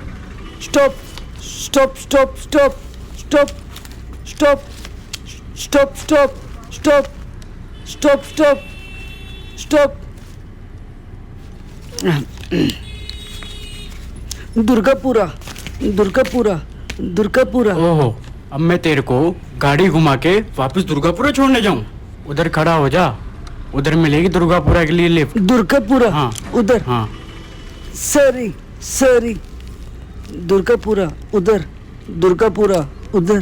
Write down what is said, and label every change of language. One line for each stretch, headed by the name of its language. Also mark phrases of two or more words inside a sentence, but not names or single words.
English: stop stop stop stop stop stop stop stop stop stop stop stop दुर्गापुरा दुर्गापुरा दुर्गापुरा।
Hindi: ओहो, अब मैं तेरे को गाड़ी घुमा के वापस दुर्गापुरा छोड़ने जाऊं? उधर खड़ा हो जा, उधर मिलेगी दुर्गापुरा के लिए लिफ्ट। दुर्गापुरा हाँ उधर। हाँ
English: sorry sorry
Hindi: दुर्गापुरा उधर दुर्गापुरा उधर।